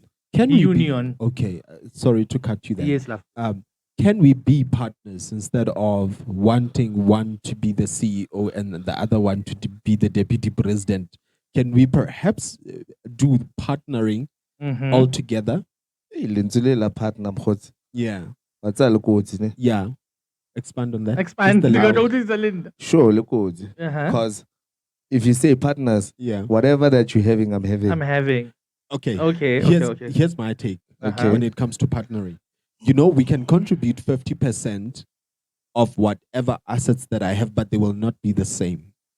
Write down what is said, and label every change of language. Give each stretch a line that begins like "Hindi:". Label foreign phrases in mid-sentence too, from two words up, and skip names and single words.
English: can we union. be okay? Sorry to cut you there. Yes, love. Can we be partners instead of wanting one to be the CEO and the other one to be the deputy president? Can we perhaps do partnering Mhm. all together?
Tswana: Hey, lentswe le la partner mkgotsi.
English: Yeah.
Tswana: Wa tsaya le kotsi ne?
English: Yeah. Expand on that. Expand. Just a little. Don't use the Linda. Sure,
Tswana: le kotsi. Uh-huh.
English: Because if you say partners, Yeah. whatever that you're having, I'm having. I'm having. Okay. Okay. Here's my take Uh-huh. when it comes to partnering. You know, we can contribute 50% of whatever assets that I have, but they will not be the same.